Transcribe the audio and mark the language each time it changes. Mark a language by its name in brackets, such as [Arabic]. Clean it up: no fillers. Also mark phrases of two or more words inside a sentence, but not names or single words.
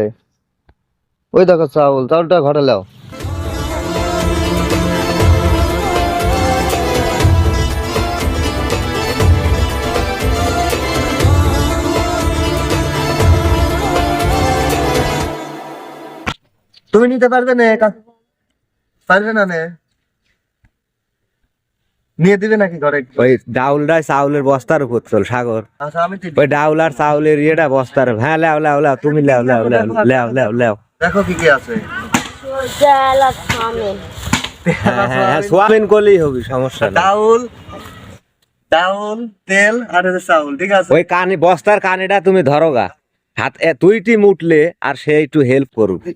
[Bangla] ওই দেখো চাউল, চাউলটা ঘরে লাও। তুমি নিতে পারবে না? পারবে না? নিয়ে দিবে নাকি ঘরে? ওই ডাউলটা চাউলের বস্তার উপর চল সাগর। আচ্ছা, আমি ওই ডাউল আর চাউলের ইয়েটা বস্তার। হ্যাঁ, লেও লেও লেও, তুমি লেও লেও লেও লেও লেও লেও। দেখো কি কি আছে। হ্যাঁ, সোয়াবিন করলেই হবে, সমস্যা নেই। ডাউল, ডাউল, তেল আর চাউল, ঠিক আছে। ওই কানে বস্তার কানেটা তুমি ধরো গা, হাত তুইটি মুটলে আর সে একটু হেল্প করবে।